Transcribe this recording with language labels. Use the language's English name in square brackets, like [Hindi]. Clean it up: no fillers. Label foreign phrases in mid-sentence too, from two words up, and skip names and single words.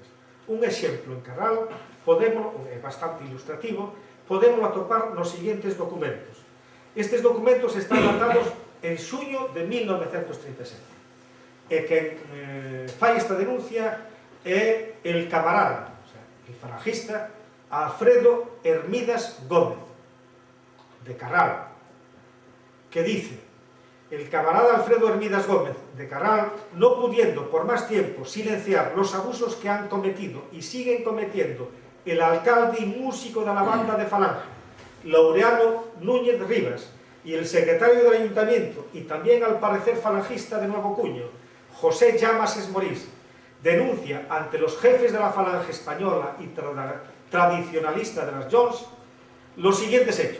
[Galician] Un exemplo en Carral, é bastante ilustrativo, podemos atopar nos seguintes documentos. Estes documentos están datados en xuño de 1937. E quen fai esta denuncia é [Spanish] el camarada, el falangista, [Galician] a Alfredo Hermídas Gómez, [Spanish] de Carral, que dice: el camarada Alfredo Hermídas Gómez, de Carral, no pudiendo por más tiempo silenciar los abusos que han cometido y siguen cometiendo el alcalde y músico de la banda de Falange, Laureano Núñez Rivas, y el secretario del ayuntamiento, y también al parecer falangista de nuevo cuño, José Llamas Esmorís, denuncia ante los jefes de la Falange española y tradicionalista de las Jones los siguientes hechos.